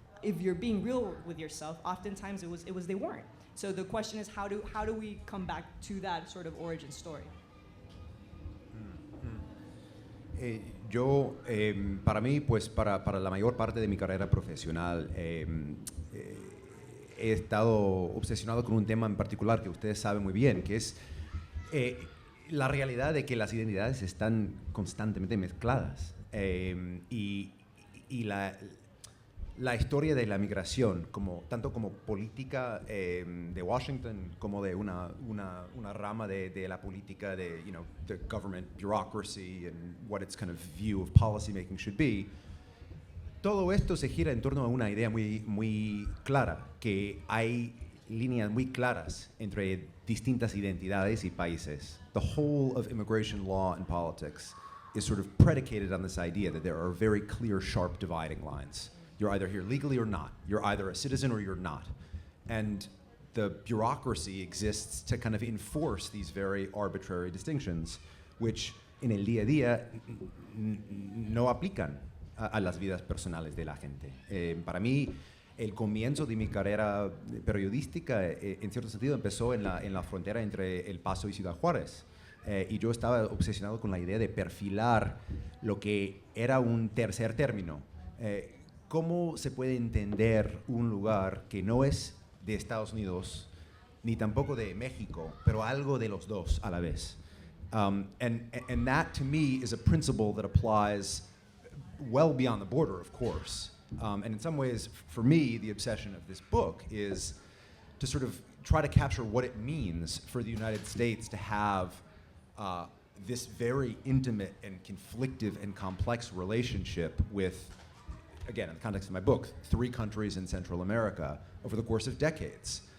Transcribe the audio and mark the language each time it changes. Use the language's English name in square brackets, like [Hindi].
[English] If you're being real with yourself, oftentimes it was they weren't. So the question is, how do we come back to that sort of origin story? [Spanish] Yo, para mí, pues para la mayor parte de mi carrera profesional, he estado obsesionado con un tema en particular que ustedes saben muy bien, que es la realidad de que las identidades están constantemente mezcladas. Y y la historia de la migración, tanto como política de Washington, como de una rama de la política de, [English] the government bureaucracy and what its kind of view of policymaking should be, [Spanish] todo esto se gira en torno a una idea muy, muy clara, que hay líneas muy claras entre distintas identidades y países. [English] The whole of immigration law and politics is sort of predicated on this idea that there are very clear, sharp dividing lines. You're either here legally or not. You're either a citizen or you're not. And the bureaucracy exists to kind of enforce these very arbitrary distinctions, which [Spanish] en el día a día no aplican a las vidas personales de la gente. Para mí, el comienzo de mi carrera periodística, en cierto sentido, empezó en la frontera entre El Paso y Ciudad Juárez. Y yo estaba obsesionado con la idea de perfilar lo que era un tercer término. ¿Cómo se puede entender un lugar que no es de Estados Unidos ni tampoco de México, pero algo de los dos a la vez? [English] And that, to me, is a principle that applies well beyond the border, of course. And in some ways, for me, the obsession of this book is to sort of try to capture what it means for the United States to have this very intimate and conflictive and complex relationship with, again, in the context of my book, 3 countries in Central America over the course of decades.